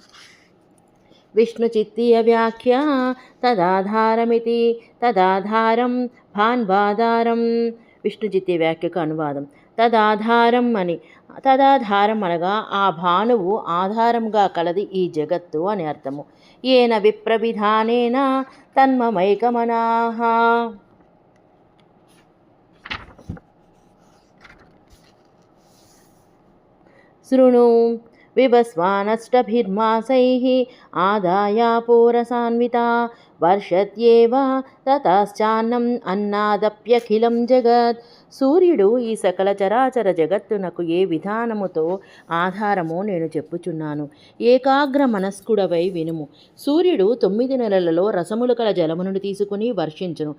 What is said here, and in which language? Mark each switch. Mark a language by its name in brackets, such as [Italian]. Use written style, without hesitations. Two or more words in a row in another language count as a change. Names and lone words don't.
[Telugu] విష్ణు చిత్తీయ వ్యాఖ్య. తదాధారమితి. తదాధారం భాన్వాధారం. విష్ణు చిత్తీయ వ్యాఖ్యకు అనువాదం. తదాధారం అని. తదాధారం అనగా ఆ భానువు ఆధారముగా కలది ఈ జగత్తు అని అర్థము. [Sanskrit] येन विप्रविधानेन तन्ममैकमनाः। शृणु विभस्वानष्टभिर्मासैः आदायापोरसान्विता వర్షత్యేవ తతశ్చాన్నం అన్నాదప్యఖిలం జగత్. [Telugu] సూర్యుడు ఈ సకల చరాచర జగత్తునకు ఏ విధానముతో ఆధారమో నేను చెప్పుచున్నాను. ఏకాగ్ర మనస్కుడవై వినుము. సూర్యుడు 9 నెలలలో రసములు కల జలము నుండి తీసుకుని వర్షించును.